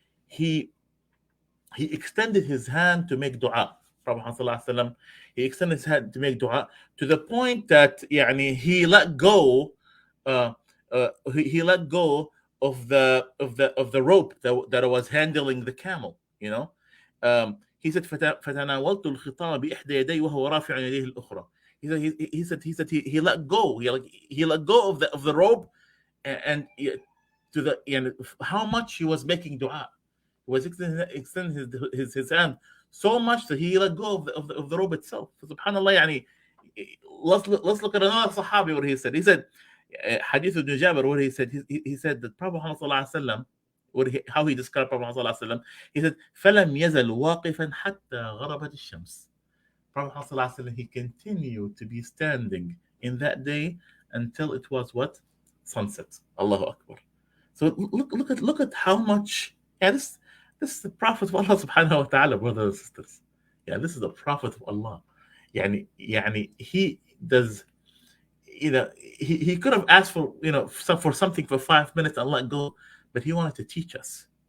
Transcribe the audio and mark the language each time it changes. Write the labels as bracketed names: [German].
[English] He extended his hand to make dua. Prophet sallallahu alaihi wasallam, he extended his hand to make dua, to the point that he let go he let go of the rope that was handling the camel. He said, [Arabic] فَتَنَاوَلْتُ الْخِطَامَ بِإِحْدَى يَدَيْهِ وَهُوَ رَافِعٌ يَدَيْهِ الْأُخْرَى. [English] He said he let go. He let go of the rope, and to the how much he was making dua. He was extending his hand so much that he let go of the rope itself. Subhanallah. Let's look at another Sahabi, what he said. He said, Hadith ibn Jabir, where he said that Prophet Muhammad sallallahu alaihi wasallam, how he described Prophet Muhammad sallallahu alaihi wasallam. He said, [Arabic] "فلم يزل واقفا حتى غربت الشمس." [English] Prophet Muhammad sallallahu alaihi wasallam, he continued to be standing in that day until it was what? Sunset. Allahu Akbar. So look at how much. Yeah, this is the Prophet of Allah subhanahu wa ta'ala, brothers and sisters. Yeah, this is the Prophet of Allah. Yani he does, he could have asked for, for something for 5 minutes and let go, but he wanted to teach us.